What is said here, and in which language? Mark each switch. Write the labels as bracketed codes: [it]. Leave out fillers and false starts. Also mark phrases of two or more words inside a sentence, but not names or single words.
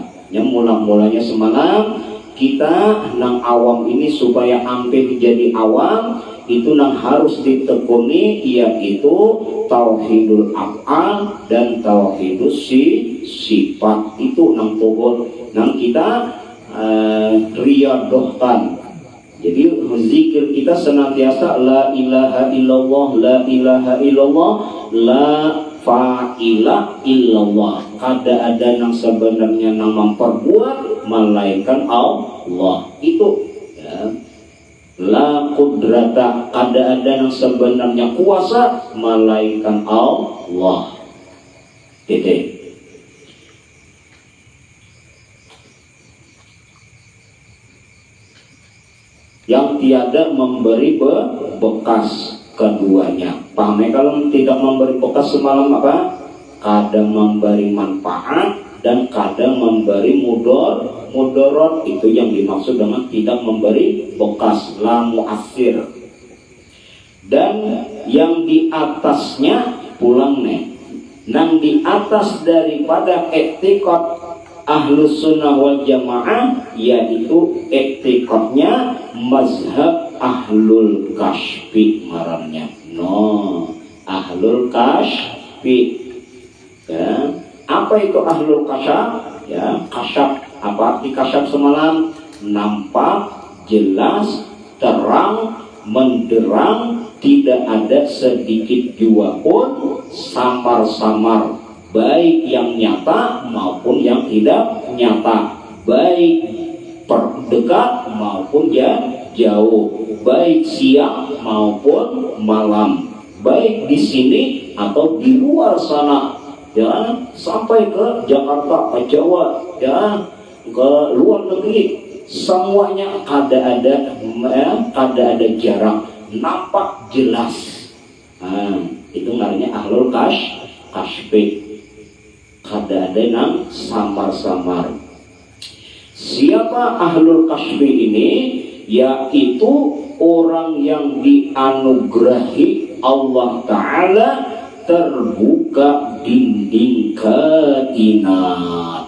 [id] Yang mula-mulanya semalam kita nang awam ini supaya ampe jadi awam itu nang harus ditekuni, yaitu [ar] tauhidul af'al [id] dan [ar] tauhidus sifat. [bjn] Itu nang pohon nang kita riadohkan. [id] Jadi zikir kita senantiasa [ar] la ilaha illallah, la ilaha illallah, la fa'ila illallah. [bjn] Kada ada yang sebenarnya nang memperbuat melainkan Allah. [id] Itu ya. [ar] La qudrata, [id] kada ada yang sebenarnya kuasa melainkan Allah. Titik. Yang tiada memberi bekas keduanya. Paham ya? Kalau tidak memberi bekas semalam apa? Kadang memberi manfaat dan kadang memberi mudarat. Itu yang dimaksud dengan tidak memberi bekas, [ar] la mu'assir. [bjn] Dan yang di atasnya pulang nih. [id] Nang di atas daripada i'tiqad Ahlus Sunnah wal Jamaah, yaitu i'tiqadnya mazhab Ahlul Kashfi ngarannya. No, Ahlul Kashfi. Ya, apa itu Ahlul Kasyaf? Ya, kasyaf. Apa arti kasyaf semalam? Nampak, jelas, terang, menderang, tidak ada sedikit jua pun samar-samar. Baik yang nyata maupun yang tidak nyata, baik dekat maupun jauh, baik siang maupun malam, baik di sini atau di luar sana, ya, sampai ke Jakarta, ke Jawa, ya, ke luar negeri, semuanya kada ada jarak, nampak jelas. Nah, itu namanya Ahlul Kashfi. [bjn] Kada ada nang samar-samar. [id] Siapa Ahlul Kashfi ini? Yaitu orang yang dianugerahi Allah Ta'ala terbuka dinding kainat.